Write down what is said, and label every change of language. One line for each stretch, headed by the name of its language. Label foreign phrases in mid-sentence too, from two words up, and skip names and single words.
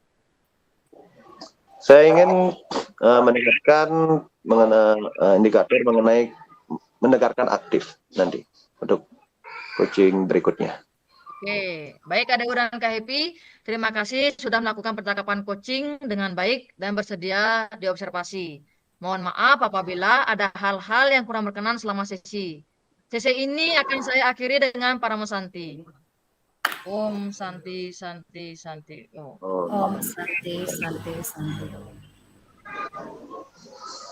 Indonesian: Saya ingin mendengarkan indikator mengenai mendengarkan aktif nanti untuk coaching berikutnya. Oke, baik Kak Dewa dan Kak Happy, terima kasih sudah melakukan percakapan coaching dengan baik dan bersedia diobservasi. Mohon maaf apabila ada hal-hal yang kurang berkenan selama sesi. Sesi ini akan saya akhiri dengan
Sanskrit: Paramo Santi. Om Santi Santi Santi. Oh. Om Santi Santi Santi.